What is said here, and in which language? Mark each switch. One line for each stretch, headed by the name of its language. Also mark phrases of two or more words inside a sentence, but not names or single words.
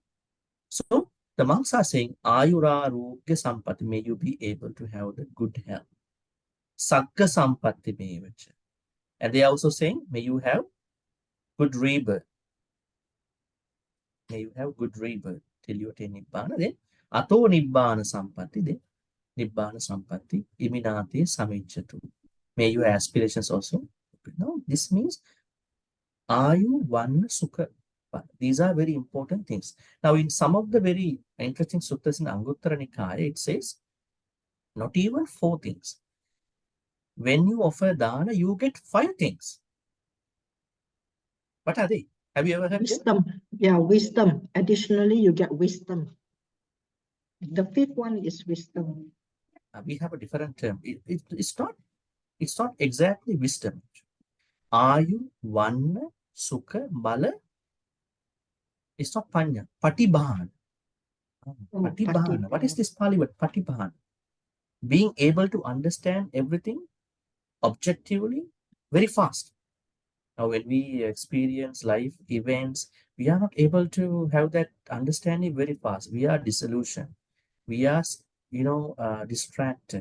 English: So the monks are saying,
Pali: Ayura Rogya Sampatti,
English: may you be able to have the good health.
Pali: Sagga Sampatti Mevacha.
English: And they are also saying, may you have good rebirth. May you have good rebirth till you attain Nibbana.
Pali: Then Ato Nibbana Sampatti, then Nibbana Sampatti, Iminate Samijjatu.
English: May your aspirations also. No, this means
Pali: Ayu Vanna Sukha.
English: These are very important things. Now, in some of the very interesting suttas in Anguttara Nikaya, it says, not even 4 things. When you offer dana, you get 5 things. What are they? Have you ever heard wisdom? Yeah, wisdom. Additionally, you get wisdom. The 5th one is wisdom. We have a different term. It's not exactly wisdom.
Pali: Ayu, Vanna, Sukha, Bala.
English: It's not Panya. Patibhana. Patibhana. What is this Pali word? Patibhana. Being able to understand everything objectively very fast. Now, when we experience life events, we are not able to have that understanding very fast. We are disillusioned. We are, distracted.